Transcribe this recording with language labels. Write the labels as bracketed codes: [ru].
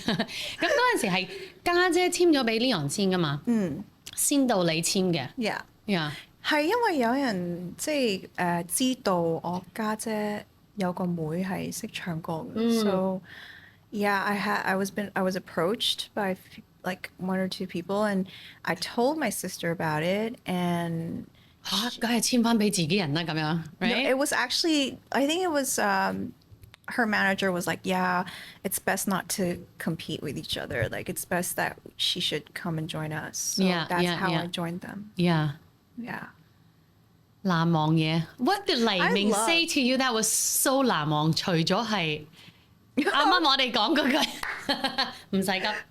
[yue] 咁嗰陣時係家姐簽咗俾 Leon 先㗎嘛？先到你簽嘅。 [en] Yeah. [yue] 係因為有人即係知道我家姐有個妹係識唱歌嘅， so yeah, I was approached by like 1 or 2 people, and I told my sister about it, and 梗係簽翻俾自己人啦咁樣 ， [en] right? No, it was actually, I think it was her manager was like, yeah, it's best not to compete with each other. Like it's best that she should come and join us. So that's how I joined them. Yeah. [yue] 難忘嘢。 [en] What did 黎明 say to you that was so 難忘？ [yue] 除咗係啱啱我哋講嗰句，唔使急。